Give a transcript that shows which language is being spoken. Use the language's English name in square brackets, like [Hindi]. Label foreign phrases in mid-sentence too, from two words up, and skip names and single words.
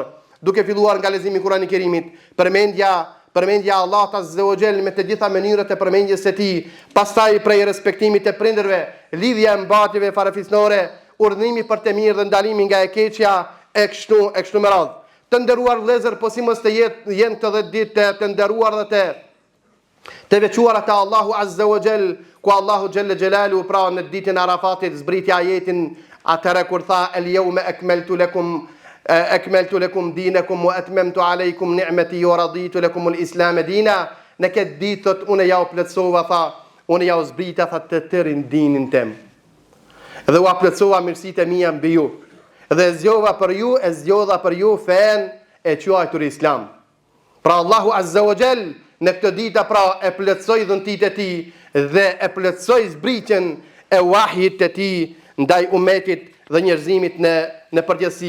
[Albanian] Duke filluar nga leximi i Kurani Kerimit, përmendja Allahut [Arabic] عز وجل [Albanian] me të gjitha mënyrat e përmendjes së tij, pastaj prej respektimit të prindërve, lidhja e mbatjeve farefisnore, urdhënimi për të mirë dhe ndalimi nga e keqja e kështu me radhë. Të nderuar vëllezër, po si mos të jenë të 10 ditë të nderuar dhe të veçuara te Allahu [Arabic] عز وجل, [Albanian] ku Allahu [Arabic] جل جلاله [Albanian] pra në ditën e Arafatit zbriti ajetin atëra kur tha [Arabic] اليوم أكملت لكم دينكم وأتممت عليكم نعمتي ورضيت لكم الإسلام دينا. [Albanian] Në këtë ditë thot unë ja u plotësova, tha unë ja u zbrita tha të tërin dinin tem. Dhe u plotësova mirësitë mia mbi ju. Dhe zgjodha për ju fen e quajtur Islam. Pra Allahu [Arabic] عز وجل [Albanian] në këtë ditë pra e plotësoi dhuntit e tij dhe e plotësoi zbritjen e wahjit të tij ndaj umetit dhe njerëzimit në përgjithësi.